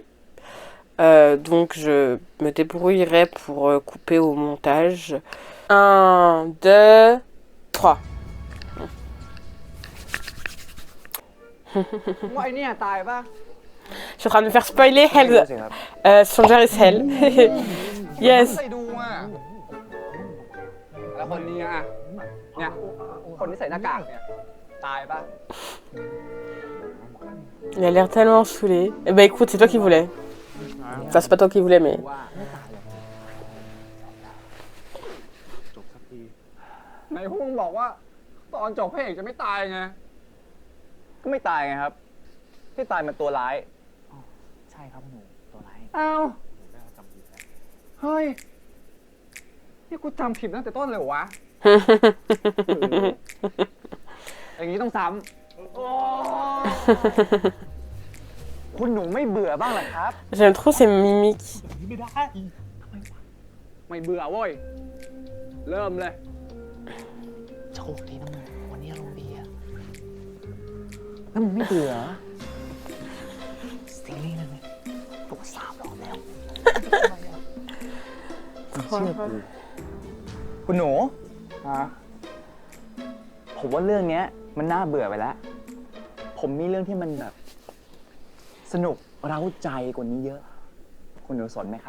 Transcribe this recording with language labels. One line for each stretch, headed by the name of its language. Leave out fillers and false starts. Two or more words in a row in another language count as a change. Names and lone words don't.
French: Donc, je me débrouillerai pour couper au montage. 1, 2, 3. Je suis en train de me faire spoiler Hell. Stranger is Hell. Yes.
Thai: แล้วคนนี้อ่ะเนี่ยคนที่ใส่หน้ากากเนี่ยตายปะ
French: Il a l'air tellement saoulé. Eh ben écoute, c'est toi qui voulais. Enfin, c'est pas toi qui voulais, mais.
Thai: ไหนพวกมึงบอกว่าตอนจบพระเอกจะไม่ตายไงก็ไม่ตายไงครับที่ตายมันตัวร้ายใช่ครับหนูตัวร้ายอ้าวเฮ้ยนี่กูจำผิดตั้งแต่ต้นเลยเหรอวะ อย่างนี้ต้องซ้ำคุณหนูไม่เบื่อบ้างเหรอครับ
French: J'aime trop ces mimiques.
Thai: ไม่เบื่อเว้ยเริ่มเลย โชคดีนะมึงวันนี้อารมณ์ดีอะแล้วมึงไม่เบื่อซีรีส์นั่นไงกู3 รอบแล้วเชื่อกูคุณหนูผมว่าเรื่องนี้มันน่าเบื่อไปแล้วผมมีเรื่องที่มันแบบสนุกเร้าใจกว่านี้เยอะคุณหนูสนไหมครับ